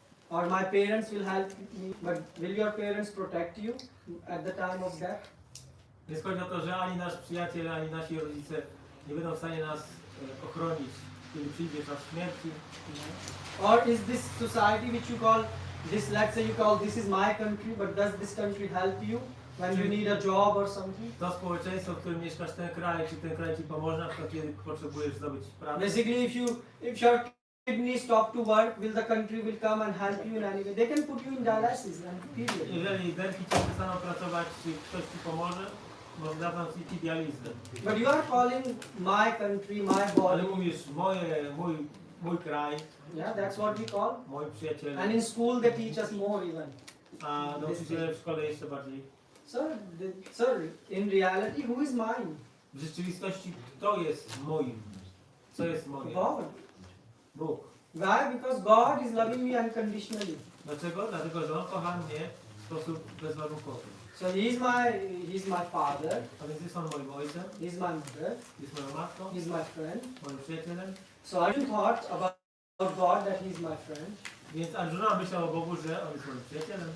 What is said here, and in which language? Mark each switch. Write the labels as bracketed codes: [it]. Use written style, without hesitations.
[en] Or my parents will help me, but will your parents protect you at the time of death? [pl] Więc chodzi o to, że ani nasz przyjaciel, ani nasi rodzice nie będą w stanie nas ochronić, kiedy przyjdzie czas śmierci. [en] Or is this society which you call this, let's say you call this is my country, but does this country help you when you need a job or something? [pl] To społeczeństwo, w którym mieszkasz, ten kraj, czy ten kraj ci pomoże, na przykład kiedy potrzebujesz zdobyć pracę. [en] Basically, if your kidney stop to work, will the country will come and help you in any way? They can put you in dialysis and period. [pl] Jeżeli nerki ci przestaną pracować, czy ktoś ci pomoże, może dadzą ci dializę. [en] But you are calling my country, my [pl] Ale [en] body. [pl] mówisz mój kraj, [en] Yeah, that's what we call. [pl] moi przyjaciele, [en] And in school they teach us more even. [pl] a nauczyciele w szkole jeszcze bardziej. [en] Sir, in reality, who is mine? [pl] W rzeczywistości kto jest moim? Co jest moje? [en] God. [pl] Bóg. [en] Why? Because God is loving me unconditionally. [pl] Dlaczego? Dlatego, że On kocha mnie w sposób bezwarunkowy. [en] So he's my father, [pl] A więc jest On moim ojcem, [en] he's my mother, [pl] jest moją matką, [en] he's my friend. [pl] moim przyjacielem. [en] So Arjun thought about God that he's my friend, [pl] Więc Arjuna myślał o Bogu, że On jest moim przyjacielem.